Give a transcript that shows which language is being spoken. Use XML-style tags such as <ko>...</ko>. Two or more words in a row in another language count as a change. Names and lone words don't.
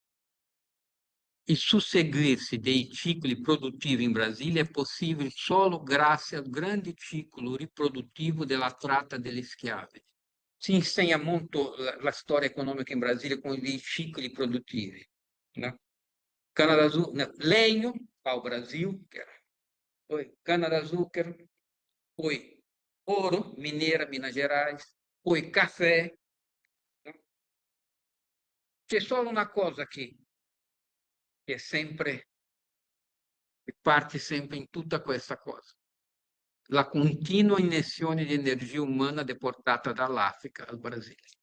<it>Il susseguirsi dei cicli produttivi in Brasile è possibile solo grazie al grande ciclo riproduttivo della tratta degli schiavi. Si insegna molto la storia economica in Brasile con i cicli produttivi. No? No, legno, ao Brasil, poi cana-de-açúcar, poi oro, mineira, Minas Gerais, poi caffè. No? C'è solo una cosa che è sempre, che parte sempre in tutta questa cosa. La continua iniezione di energia umana deportata dall'Africa al Brasile.</it>